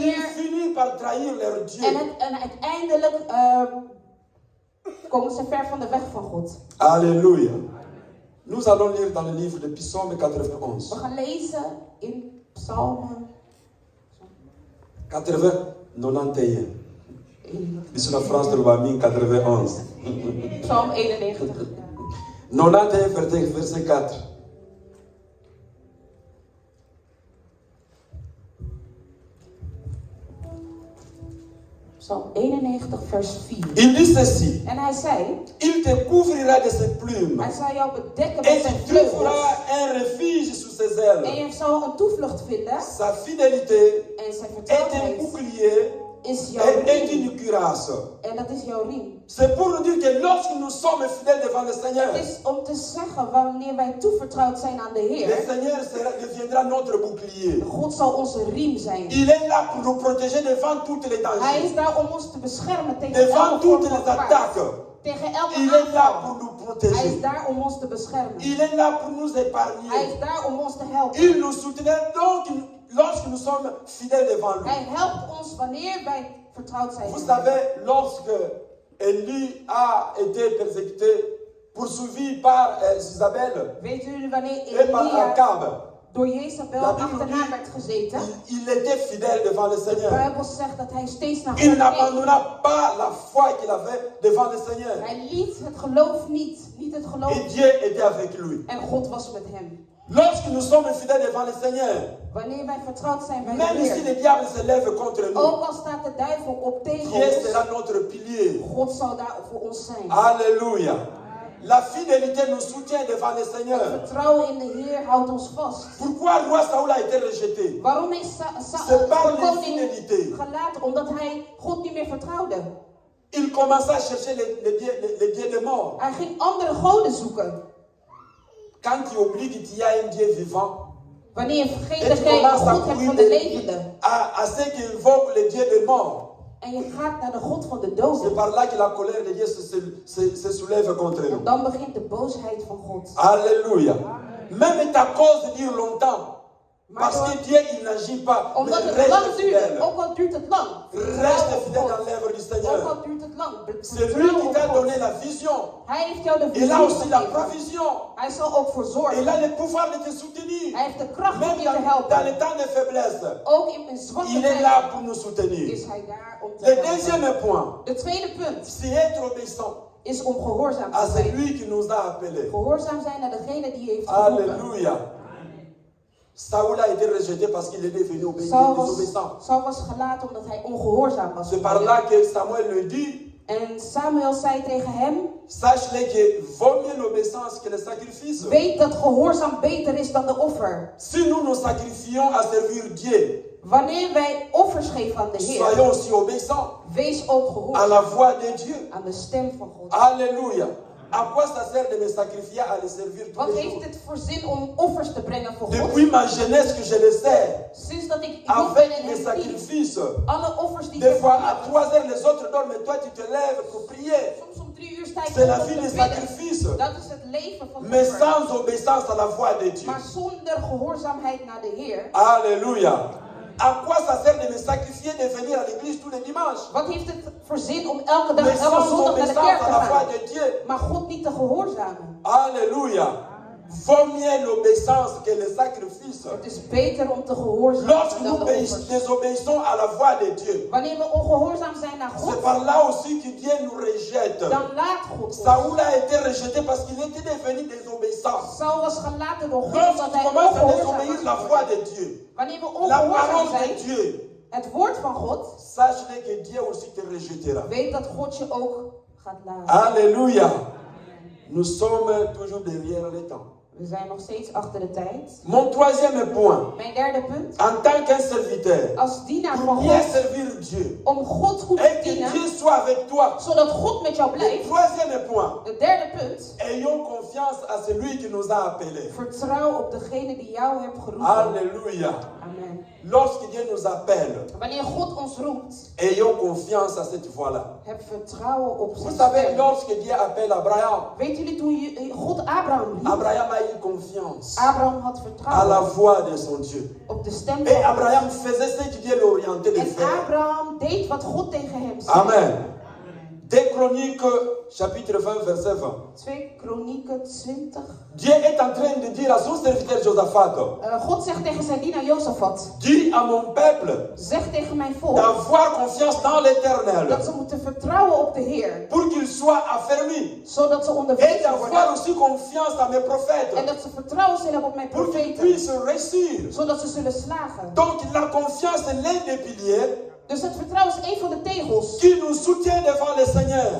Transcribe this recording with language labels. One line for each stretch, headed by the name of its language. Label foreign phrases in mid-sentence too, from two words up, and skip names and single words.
Dutch: meer.
French: finissent par trahir leur Dieu.
Dutch: En uiteindelijk komen ze ver van de weg van God.
French: Alléluia. Nous allons lire dans le livre de Psaume 91.
Dutch: We gaan lezen in Psalmen 91.
French: Bis la France de l'Ouami 91.
Dutch: Psalm 91.
French: 91 verset 4.
Dutch: Psalm 91 vers 4.
French: Il dit ceci.
Dutch: En hij zei,
French: Il te couvrira de ses plumes.
Dutch: hij zal jou bedekken
French: Et
Dutch: met zijn
French: tu trouveras
Dutch: vleugels.
French: un refuge sous ses
Dutch: En
French: ailes.
Dutch: je zal een toevlucht vinden.
French: Sa fidélité
Dutch: En zijn
French: est un
Dutch: vertrouwdheid
French: bouclier
Dutch: is jouw
French: et
Dutch: riem.
French: une cuirasse.
Dutch: En dat is jouw riem.
French: C'est pour nous dire que lorsque nous sommes fidèles devant le Seigneur,
Dutch: Het is om te zeggen, wanneer wij toevertrouwd zijn aan de
French: le
Dutch: Heer,
French: Seigneur deviendra notre bouclier.
Dutch: God zal onze riem zijn.
French: Il est là pour nous protéger devant toutes les
Dutch: Hij
French: dangers,
Dutch: is daar om ons te beschermen tegen
French: devant
Dutch: elke vorm
French: toutes
Dutch: van
French: les
Dutch: kwaad.
French: attaques.
Dutch: Tegen elke
French: Il est là
Dutch: aanval.
French: pour nous
Dutch: Hij is
French: protéger.
Dutch: daar om ons te beschermen.
French: Il est là pour nous
Dutch: Hij
French: épargner.
Dutch: is daar om ons te helpen.
French: Il nous soutient donc lorsque nous sommes fidèles devant lui.
Dutch: Hij helpt ons wanneer wij vertrouwd zijn.
French: Vous savez, lorsque Élie a été persécuté, poursuivi par Isabelle
Dutch: Weet jullie wanneer
French: et par
Dutch: Elia
French: Acabe,
Dutch: door Jezabel
French: La Bible
Dutch: achterna
French: dit-
Dutch: werd gezeten?
French: il était fidèle devant le
Dutch: De
French: Seigneur.
Dutch: Bijbel zegt dat hij steeds naar
French: Il
Dutch: God keek.
French: n'abandonna pas la foi qu'il avait devant le Seigneur.
Dutch: Hij liet het geloof niet het geloof.
French: Et Dieu était avec lui.
Dutch: En God was met hem.
French: Lorsque nous sommes fidèles devant le Seigneur,
Dutch: Wanneer wij vertrouwd zijn bij de
French: même si
Dutch: Heer,
French: le diable se lève contre nous,
Dutch: ook al staat de duivel op tegen
French: Dieu
Dutch: ons,
French: sera notre pilier.
Dutch: God zal daar voor ons zijn.
French: Alléluia. La fidélité nous soutient devant le Seigneur.
Dutch: Vertrouwen in de Heer houdt ons vast.
French: Pourquoi le roi Saoul a été rejeté?
Dutch: Waarom is
French: C'est par
Dutch: de koning
French: l'infidélité.
Dutch: gelaten? Omdat hij God niet meer vertrouwde.
French: Il commença à chercher les dieux des morts.
Dutch: Hij ging andere goden zoeken.
French: Quand tu oublies qu'il y a un Dieu vivant,
Dutch: Wanneer je vergeet
French: et
Dutch: dat
French: tu
Dutch: jij een
French: commences à
Dutch: God hebt van
French: courir
Dutch: de levenden.
French: à ceux qui invoquent les dieux des morts,
Dutch: En je gaat naar de God van de
French: c'est
Dutch: doden.
French: par là que la colère de Dieu se soulève contre
Dutch: En
French: nous.
Dutch: dan begint de boosheid van God.
French: Alléluia. Même ta cause dure longtemps. Parce que Dieu, il n'agit pas, mais
Dutch: Omdat het lang
French: reste
Dutch: duurde,
French: fidèle.
Dutch: ook al duurt het lang.
French: Reste fidèle dans
Dutch: God.
French: l'œuvre du
Dutch: Ook
French: Seigneur.
Dutch: al duurt het lang.
French: C'est lui
Dutch: Vertrouw
French: qui
Dutch: op
French: t'a
Dutch: God.
French: donné la vision.
Dutch: Hij heeft jou de
French: Il
Dutch: visie
French: a aussi la
Dutch: gegeven.
French: provision.
Dutch: Hij zal ook voor
French: Il
Dutch: zorgen.
French: a le pouvoir de te soutenir.
Dutch: Hij heeft de kracht om
French: Même
Dutch: je te
French: dans les
Dutch: helpen.
French: temps de faiblesse,
Dutch: Ook in zwakke
French: il est
Dutch: tijden
French: là pour nous soutenir.
Dutch: is hij daar om te
French: Le
Dutch: helpen.
French: deuxième point,
Dutch: De tweede punt
French: c'est être obéissant
Dutch: is om gehoorzaam
French: à
Dutch: te zijn.
French: celui qui nous a appelés.
Dutch: Gehoorzaam zijn naar degene die je heeft geroepen.
French: Alléluia. Saoul a été rejeté parce qu'il est devenu désobéissant.
Dutch: Saul was gelaten omdat hij ongehoorzaam was.
French: C'est par là que Samuel le dit.
Dutch: En Samuel zei tegen hem:
French: Sache-le que vaut mieux l'obéissance que le sacrifice.
Dutch: weet dat gehoorzaam beter is dan de offer.
French: Si nous nous sacrifions à servir Dieu,
Dutch: Wanneer wij offers geven aan de Heer,
French: soyons aussi obéissants
Dutch: wees ook
French: à
Dutch: gehoorzaam
French: la voix de Dieu.
Dutch: aan de stem van God.
French: Alléluia. À quoi ça sert de me sacrifier à le servir tous
Dutch: Wat
French: les
Dutch: heeft
French: jours?
Dutch: het voor zin om offers te brengen voor God?
French: Depuis ma jeunesse que je le sais,
Dutch: Sinds dat ik jong ben
French: avec
Dutch: en
French: les
Dutch: hem dien,
French: sacrifices,
Dutch: alle offers die
French: des
Dutch: ik
French: fois
Dutch: heb,
French: à 3 heures les autres dorment, mais toi tu te lèves pour prier.
Dutch: soms om 3 uur sta ik
French: C'est la
Dutch: op
French: vie
Dutch: te
French: des
Dutch: bidden.
French: sacrifices.
Dutch: Dat is het leven van
French: Mais
Dutch: offer.
French: sans obéissance à la voix de Dieu.
Dutch: Maar zonder gehoorzaamheid naar de Heer.
French: Alléluia. À quoi ça sert de me sacrifier de venir à l'église tous les dimanches?
Dutch: Wat heeft het voor zin om elke dag,
French: Mais
Dutch: elke
French: sans
Dutch: zondag naar de
French: obéissance
Dutch: kerk
French: à
Dutch: te
French: la voix
Dutch: gaan?
French: de Dieu.
Dutch: Maar God niet te gehoorzamen.
French: Alléluia. Vaut mieux l'obéissance que le sacrifice.
Dutch: Het is beter om te gehoorzamen
French: Lorsque
Dutch: dan
French: nous
Dutch: de offers.
French: désobéissons à la voix de Dieu,
Dutch: Wanneer we ongehoorzaam zijn naar
French: c'est
Dutch: God,
French: par là aussi que Dieu nous rejette.
Dutch: dan laat God ons.
French: Saoul a été rejeté parce qu'il était devenu désobéissant.
Dutch: Saul was gelaten door God
French: Lorsque
Dutch: omdat
French: tu
Dutch: hij
French: commences à
Dutch: ongehoorzaam
French: désobéir la
Dutch: was.
French: voix de Dieu,
Dutch: Wanneer we
French: la
Dutch: ongehoorzaam
French: parole
Dutch: zijn,
French: de Dieu,
Dutch: het woord van God,
French: sache que Dieu aussi te rejettera.
Dutch: weet dat God je ook gaat laten.
French: Alléluia. Nous sommes toujours derrière le temps.
Dutch: We zijn nog steeds achter de tijd.
French: Mon troisième point,
Dutch: Mijn derde punt.
French: en tant qu'un serviteur,
Dutch: Als dienaar
French: pour
Dutch: van
French: bien
Dutch: God,
French: servir Dieu,
Dutch: om God goed te
French: et que
Dutch: dienen,
French: Dieu soit avec toi.
Dutch: zodat God met jou
French: Le
Dutch: blijft.
French: troisième point,
Dutch: De derde punt.
French: ayons confiance à celui qui nous a appelés.
Dutch: Vertrouw op degene die jou heeft geroepen.
French: Alléluia. Amen. Lorsque Dieu nous appelle,
Dutch: Wanneer God ons roept,
French: ayons confiance à cette voie-là.
Dutch: heb vertrouwen op
French: Vous
Dutch: zijn
French: savez,
Dutch: stem.
French: lorsque Dieu appelle Abraham,
Dutch: Weet jullie toen God Abraham riep?
French: Abraham a eu confiance
Dutch: Abraham had
French: à la
Dutch: vertrouwen
French: voix de son Dieu.
Dutch: op de stem
French: Et
Dutch: van
French: Abraham
Dutch: God.
French: faisait ce que Dieu l'orientait de
Dutch: En
French: faire.
Dutch: Abraham deed wat God tegen hem zei. Amen.
French: 2 Chroniques, chapitre 20, verset 20.
Dutch: 2 Kronieken 20.
French: Dieu est en train de dire à son serviteur Josaphat,
Dutch: God zegt tegen zijn dienaar Jozefat,
French: dis à mon peuple
Dutch: zeg tegen mijn volk
French: d'avoir confiance dans l'Éternel
Dutch: dat ze moeten vertrouwen op de Heer,
French: pour qu'il soit affermi.
Dutch: zodat ze
French: Et
Dutch: onderwezen
French: d'avoir
Dutch: worden
French: aussi confiance à mes
Dutch: en
French: prophètes
Dutch: dat ze vertrouwen zullen op mijn
French: pour qu'ils
Dutch: profeten,
French: puissent réussir.
Dutch: zodat ze zullen slagen.
French: Donc la confiance est l'un des piliers
Dutch: Dus het vertrouwen is een van de tegels
French: qui nous soutient devant le Seigneur.